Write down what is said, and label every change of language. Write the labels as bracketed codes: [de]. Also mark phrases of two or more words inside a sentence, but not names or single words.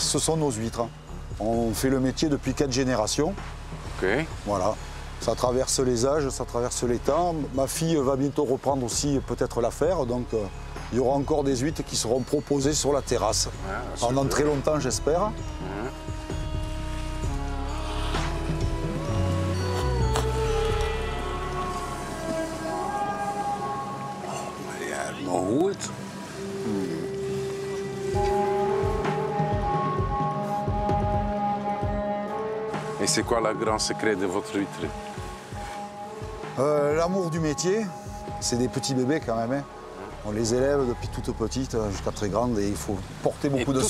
[fr] Ce sont nos huîtres. On fait le métier depuis 4 générations. Ok. Voilà. Ça traverse les âges, ça traverse les temps. Ma fille va bientôt reprendre aussi peut-être l'affaire. Donc il y aura encore des huîtres qui seront proposées sur la terrasse. Pendant très longtemps, j'espère. [nl] Ja, maar goed. [fr] Et c'est quoi le grand secret de votre huître? L'amour du métier, c'est des petits bébés quand même. Hein. On les élève depuis toute petite jusqu'à très grande et il faut porter beaucoup de